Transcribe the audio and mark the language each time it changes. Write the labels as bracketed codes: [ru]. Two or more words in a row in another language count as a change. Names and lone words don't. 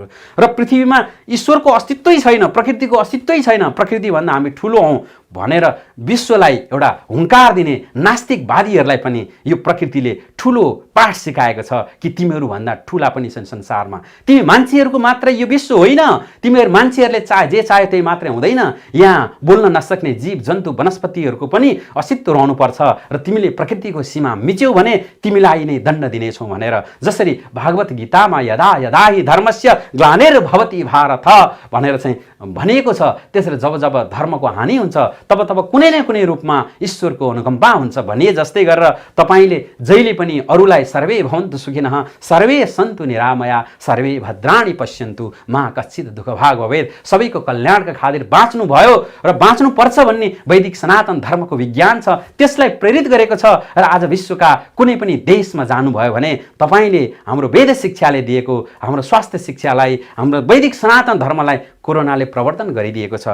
[ne] र पृथ्वीमा ईश्वरको अस्तित्वै छैन, प्रकृतिको अस्तित्वै छैन, प्रकृतिभन्दा हामी ठुलो हौँ भनेर विश्वलाई एउटा हुङ्कार दिने नास्तिकवादीहरूलाई पनि यो प्रकृतिले ठुलो पाठ सिकाएको छ कि तिमीहरूभन्दा ठुला पनि छन् संसारमा। तिमी मान्छेहरूको मात्र यो विश्व होइन, तिमीहरू मान्छेहरूले जे चाहे त्यही मात्रै हुँदैन। यहाँ बोल्न नसक्ने जीव जन्तु वनस्पतिहरूको पनि अस्तित्व रहनुपर्छ र तिमीले प्रकृतिको सीमा मिच्यौ भने तिमीलाई नै दण्ड दिनेछौ भनेर जसरी भागवत गीतामा [sa] यदा यदा हि धर्मस्य ग्लानिर्भवति भारत [ne] भनेर चाहिँ भनिएको छ, त्यसरी जब जब धर्मको हानि हुन्छ तब तब कुनै न कुनै रूपमा ईश्वरको अनुकम्पा हुन्छ भनिए जस्तै गरेर तपाईँले जहिले पनि अरूलाई [sa] सर्वे भवन्तु सुखिनः, सर्वे सन्तु निरामया, सर्वे भद्राणि पश्यन्तु, मा कश्चित् दुःख भाग भवेत्, [ne] सबैको कल्याणका खातिर बाँच्नु भयो र बाँच्नु पर्छ भन्ने वैदिक सनातन धर्मको विज्ञान छ, त्यसलाई प्रेरित गरेको छ। र आज विश्वका कुनै पनि देशमा जानुभयो भने तपाईँले हाम्रो वेद शिक्षाले दिएको, हाम्रो स्वास्थ्य शिक्षालाई, हाम्रो वैदिक सनातन धर्मलाई कोरोनाले प्रवर्तन गरिदिएको छ।